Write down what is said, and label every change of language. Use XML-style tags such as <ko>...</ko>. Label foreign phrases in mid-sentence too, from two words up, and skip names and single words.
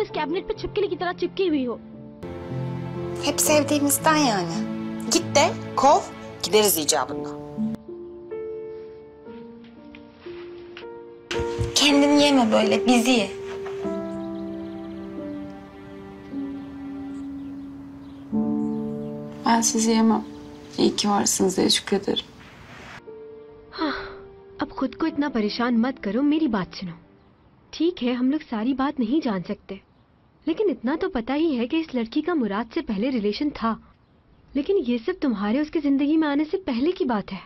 <hi>इस कैबिनेट पे छिपकली की तरह चिपकी हुई हो।</hi> <tr>Hep sevdiğimizden yani. Git de kov, gideriz icabında. Kendini yeme böyle, bizi ye. Ben sizi yemem. İyi ki varsınız diye şükrederim.</tr> <hi>हाँ, अब खुद को इतना परेशान मत करो, मेरी बात सुनो। ठीक है, हम लोग सारी बात नहीं जान सकते, लेकिन इतना तो पता ही है कि इस लड़की का मुराद से पहले रिलेशन था। लेकिन ये सब तुम्हारे उसकी जिंदगी में आने से पहले की बात है।</hi>